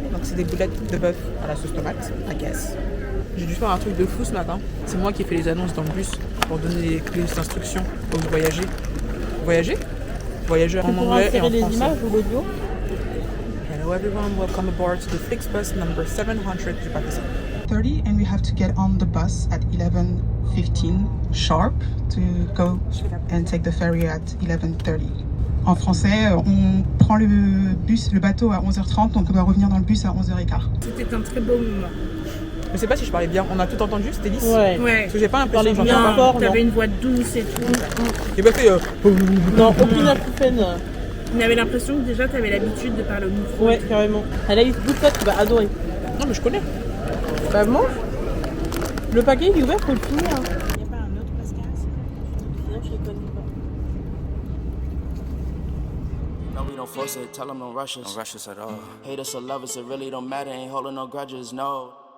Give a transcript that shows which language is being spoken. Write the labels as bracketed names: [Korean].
[French] Donc c'est des boulettes de bœuf à la sauce tomate, [English] I guess. [French] J'ai dû faire un truc de fou ce matin. C'est moi qui ai fait les annonces dans le bus pour donner les instructions aux voyagers. Voyageurs en anglais et en les français. images ou l'audio? [English] Hello everyone, welcome aboard to the Flixbus number 700. [French] J'ai pas fait ça. [English] 11:30 and we have to get on the bus at 11:15 sharp to go and take the ferry at 11:30. [French] En français, on prend le bateau à 11h30, donc on doit revenir dans le bus à 11h15. C'était un très beau moment. Je sais pas si je parlais bien, on a tout entendu, c'était lisse. Ouais. Parce que j'ai pas l'impression que Bien j'entends pas. fort, non. T'avais une voix douce et tout. J'ai pas fait. Non, aucune acouphène. On avait l'impression que déjà t'avais l'habitude de parler au micro. Ouais, carrément. Anaïs, goûte-toi, tu vas adorer. Non, mais je connais. Bah, mange. Le paquet, il est ouvert, faut le finir. Il n'y a pas un autre Pascal? Sinon, je les connais pas. [English] No, we don't force it, tell them don't rush us. Don't rush us at all. Hate us or love us, it really don't matter, ain't holding no grudges, no.